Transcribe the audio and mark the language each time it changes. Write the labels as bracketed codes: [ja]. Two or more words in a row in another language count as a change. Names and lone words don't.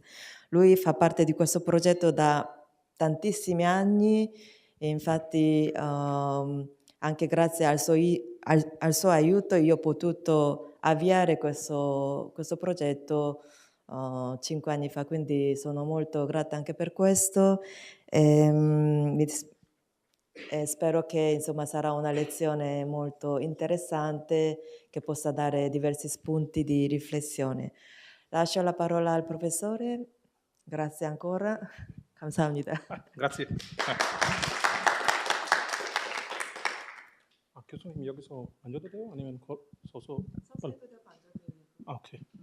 [it] Lui fa parte di questo progetto da tantissimi anni e infatti anche grazie al suo aiuto io ho potuto avviare questo progetto 5 anni fa, quindi sono molto grata anche per questo. Spero che insomma sarà una lezione molto interessante che possa dare diversi spunti di riflessione. Lascio la parola al professore. Grazie ancora. [ko] 감사합니다. [it] Grazie. [ko] 교수님 여기서 앉아도 돼요? 아니면 서서? 오케이.